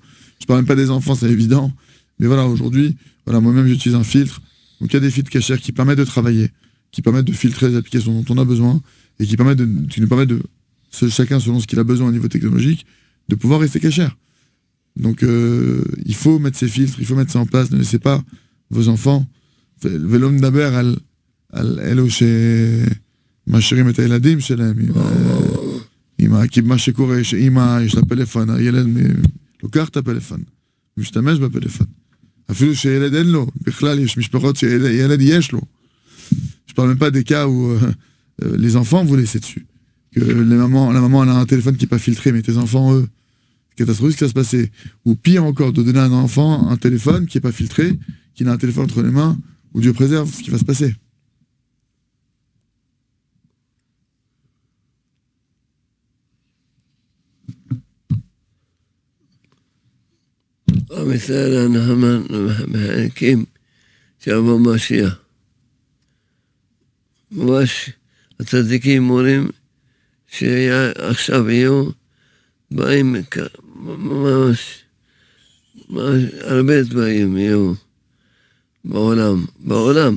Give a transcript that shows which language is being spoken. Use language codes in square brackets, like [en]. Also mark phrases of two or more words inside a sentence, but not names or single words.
[fr] Je parle même pas des enfants, c'est évident. Mais voilà, aujourd'hui, voilà, moi-même, j'utilise un filtre. Donc, il y a des filtres cachères qui permettent de travailler, qui permettent de filtrer les applications dont on a besoin et qui nous permettent de, chacun selon ce qu'il a besoin au niveau technologique, de pouvoir rester cachère. Donc, il faut mettre ces filtres, il faut mettre ça en place. Ne laissez pas vos enfants. [he] ולא מדבר על אלו שמשאירים את הילדים שלהם כי מה שקורה שאמא יש לה פלאפון, הילד לוקח את הפלאפון, משתמש בפלאפון, אפילו שילד אין לו, בכלל יש משפחות שילד יש לו. [fr] Je parle même pas des cas où les enfants vous laissez dessus, que la maman elle a un téléphone qui n'est pas filtré, mais tes enfants eux, catastrophique ce qui va se passer. Ou pire encore, de donner à un enfant un téléphone qui n'est pas filtré, qui a un téléphone entre les mains, où Dieu préserve ce qui va se passer. [he] המסעד הנחמן מחכים שיבוא משיח. ממש הצדיקים אומרים שעכשיו יהיו באים ממש הרבה דברים יהיו בעולם.